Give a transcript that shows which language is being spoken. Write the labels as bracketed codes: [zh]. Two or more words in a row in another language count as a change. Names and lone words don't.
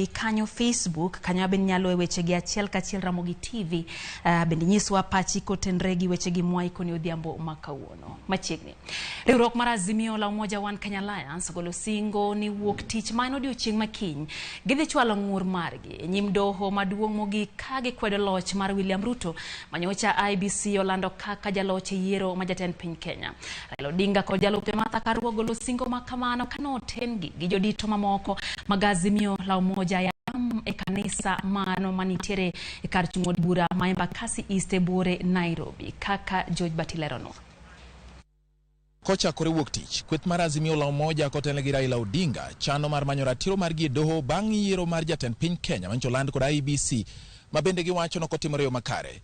[luo] kanyo Facebook kanyo ben nyalo wechegi achiel kachiel Ramogi TV bende nyiswa pachi kotenre gi wechegi mwai koni odhiambo makawuono machiegni riwruok mar Azimio la Umoja One Kenya Alliance golo singo ni wuok tich mano odiochieng' makiny gidhi chwalo ng'ur margi nyim doho maduong' mogik ka gikwedo loch mar William Ruto manyocha IBC olando kaka jaloch yiero majatend piny Kenya. Raila Odinga kod jalupe Martha Karua golo singo makamano kanotengi gi jodito mamoko mag Azimio la Umoja ya e kanisa mano manitiere e kar chung' od bura ma Embakasi East e Buore Nairobi kaka George Batilerono. Kocha kore wuok tich kweth mar Azimio la Umoja kotenle gi Raila Odinga chano mar manyo ratiro mar gi doho bang' yiero mar jatend piny Kenya mancho land kod IBC mabende giwacho nokotimore yo makare.